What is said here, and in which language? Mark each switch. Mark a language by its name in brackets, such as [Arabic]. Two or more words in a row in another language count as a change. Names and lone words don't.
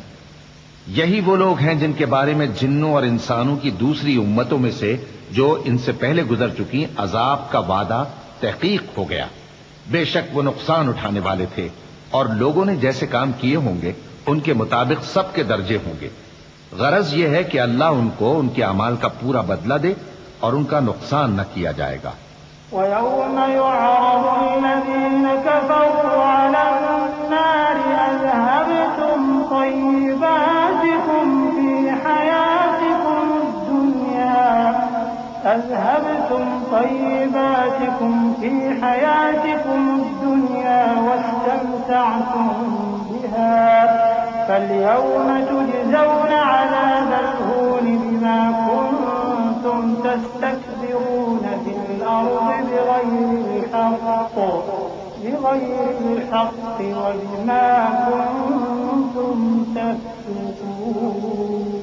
[Hindi] यही वो लोग हैं जिनके बारे में जिन्नों और इंसानों की दूसरी उम्मतों में से जो इनसे पहले गुजर चुकी अजाब का वादा तहकीक हो गया। बेशक वो नुकसान उठाने वाले थे, और लोगों ने जैसे काम किए होंगे उनके मुताबिक सबके दर्जे होंगे। गरज यह है कि अल्लाह उनको उनके अमाल का पूरा बदला दे और उनका नुकसान न किया जाएगा। [Arabic] ويوم يعرض الذين كفروا على النار أذهبتم طيباتكم في حياتكم الدنيا واستمتعتم بها فاليوم تجزون عذاب الهون بما كنتم تستكبرون في الأرض بغير الحق وبما كنتم تفسقون.